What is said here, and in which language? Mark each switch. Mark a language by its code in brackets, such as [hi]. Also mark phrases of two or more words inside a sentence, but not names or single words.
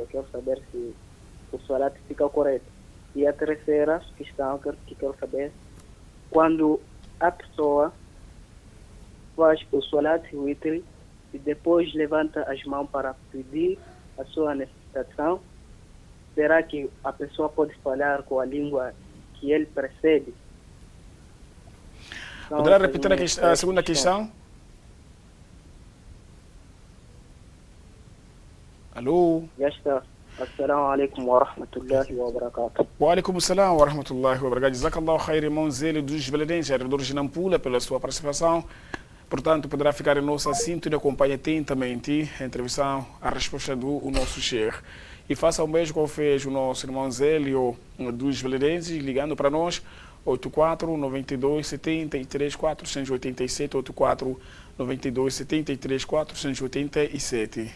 [pt] Quero saber se o solat fica correto. E a terceira questão que quero saber, quando a pessoa faz o [ar] صلاة وتر [pt] e depois levanta as mãos para pedir a sua necessitação, será que a pessoa pode falar com a língua que ele percebe? Então, Poderá repetir a segunda questão? Alô? Já está. [ar] السلام عليكم ورحمة الله وبركاته. وعليكم السلام ورحمة الله وبركاته. جزاك الله خير, [pt] irmão Zélio dos Belenenses, vereador de Nampula, pela sua participação. Portanto, poderá ficar em nossa sintonia e acompanhe atentamente a entrevista, a resposta do nosso Sheikh. E faça um beijo como fez o nosso irmão Zélio dos Belenenses, ligando para nós, 84 92 73 487, 84 92 73 487.